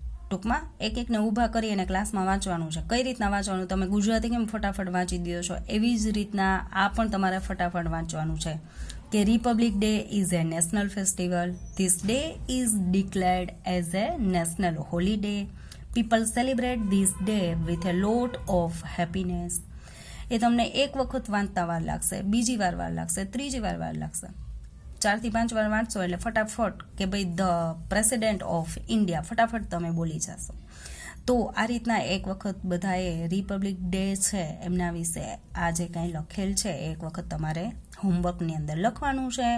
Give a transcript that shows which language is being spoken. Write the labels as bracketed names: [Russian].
[Gujarati] ટૂંકમાં એક એકને ઊભા કરી અને ક્લાસમાં વાંચવાનું છે. કઈ રીતના વાંચવાનું, તમે ગુજરાતી કેમ ફટાફટ વાંચી દો છો એવી જ રીતના આ પણ તમારે ફટાફટ વાંચવાનું છે કે [English] Republic day is a national festival. This day is declared as a national holiday. People celebrate this day with a lot of happiness. [Gujarati] એ તમને એક વખત વાંચતા વાર લાગશે, બીજી વાર લાગશે, ત્રીજી વાર લાગશે, 4 થી 5 વાર વાંચશો એટલે ફટાફટ કે ભાઈ [English] the president of India [Gujarati] ફટાફટ તમે બોલી જશો. તો આ રીતના એક વખત બધાએ રિપબ્લિક ડે છે એમના વિશે આ જે કાંઈ લખેલ છે એક વખત તમારે હોમવર્કની અંદર લખવાનું છે.